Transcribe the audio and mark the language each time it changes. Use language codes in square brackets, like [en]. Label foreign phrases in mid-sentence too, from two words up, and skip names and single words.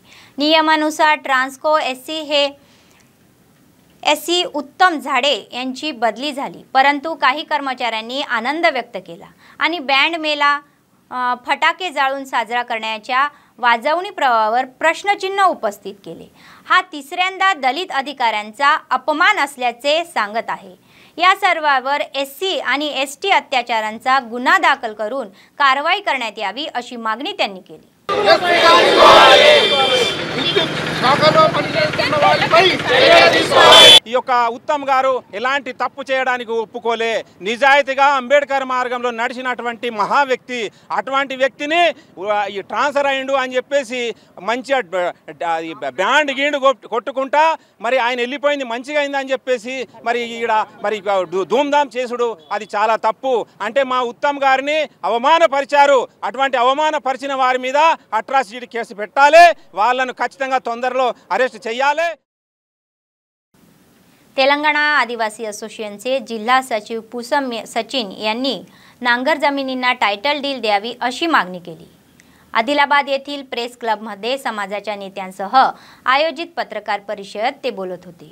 [mr] नियमानुसार ट्रान्सको एससी उत्तम झाडे यांची बदली झाली, परंतु काही कर्मचाऱ्यांनी आनंद व्यक्त केला आणि बँड मेला फटाके जाळून साजरा करण्याच्या वाजवणी प्रवाहावर प्रश्नचिन्ह उपस्थित केले। हा तिसऱ्यांदा दलित अधिकाऱ्यांचा अपमान असल्याचे सांगत आहे। या सर्वांवर SC आणि ST अत्याचारांचा गुन्हा दाखल करून कारवाई करण्यात यावी अशी मागणी त्यांनी केली। [te] ఈ యొక్క ఉత్తమ్ గారు ఎలాంటి తప్పు చేయడానికి ఒప్పుకోలే, నిజాయితీగా అంబేద్కర్ మార్గంలో నడిచినటువంటి మహా వ్యక్తి, అటువంటి వ్యక్తిని ఈ ట్రాన్స్ఫర్ అయ్యిండు అని చెప్పేసి మంచిగా బ్యాండ్ గీండు కొట్టుకుంటా మరి ఆయన వెళ్ళిపోయింది మంచిగా అయిందని చెప్పేసి మరి ఈడ మరి ధూమ్ధామ్ చేసుడు అది చాలా తప్పు। అంటే మా ఉత్తమ్ గారిని అవమానపరిచారు, అటువంటి అవమానపరిచిన వారి మీద అట్రాసిటీ కేసు పెట్టాలి, వాళ్ళను ఖచ్చితంగా తొందరలో अरेस्ट చేయాలి। [mr] तेलंगणा आदिवासी असोसिएशनचे जिल्हा सचिव पुसम सचिन यांनी नांगर जमिनींना टायटल डील द्यावी अशी मागणी केली। आदिलाबाद येथील प्रेस क्लबमध्ये समाजाच्या नेत्यांसह आयोजित पत्रकार परिषदेत ते बोलत होते।